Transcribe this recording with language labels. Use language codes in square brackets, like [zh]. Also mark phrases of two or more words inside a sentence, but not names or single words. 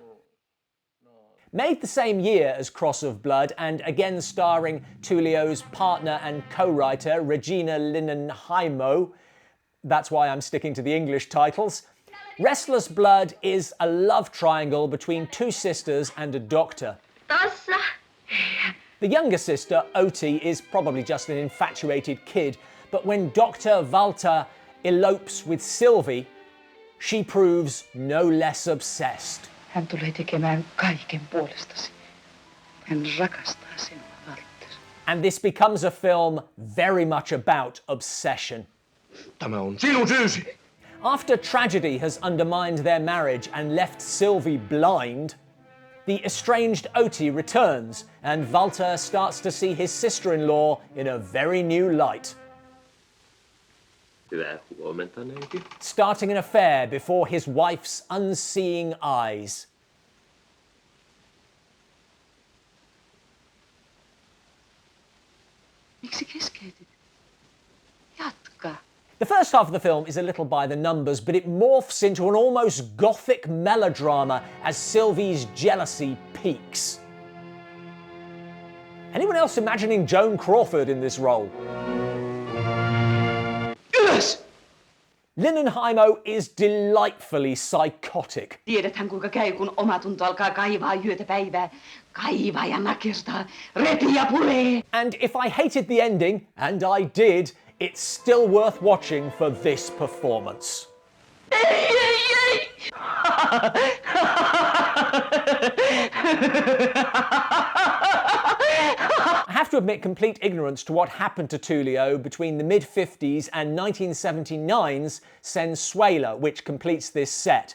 [en] Made the same year as Cross of Blood, and again starring Tulio's partner and co-writer Regina Linnanheimo, that's why I'm sticking to the English titles, Restless Blood is a love triangle between 2 sisters and a doctor. The younger sister, Oti, is probably just an infatuated kid, but when Dr. Walter elopes with Sylvie, she proves no less obsessed. [fi] Hän tulee tekemään kaiken puolestasi. Hän rakastaa sinua, Walter. [en] And this becomes a film very much about obsession. [fi] Tämä on sinun syysi! [en] After tragedy has undermined their marriage and left Sylvie blind, the estranged Oti returns and Walter starts to see his sister-in-law in a very new light. [fi] Hyvää huomenta, neiti. [en] Starting an affair before his wife's unseeing eyes. [fi] Miksi keskeytit? Jatka. [en] The first half of the film is a little by the numbers, but it morphs into an almost gothic melodrama as Sylvie's jealousy peaks. Anyone else imagining Joan Crawford in this role? [fi] Ylös! [en] Linnanheimo is delightfully psychotic. [fi] Tiedäthän kuinka käy, kun omatunto alkaa kaivaa yötä päivää. Kaivaa ja nakerstaa, repii ja puree. [en] And if I hated the ending, and I did, it's still worth watching for this performance. I have to admit complete ignorance to what happened to Tulio between the mid-50s and 1979's Sensuela, which completes this set.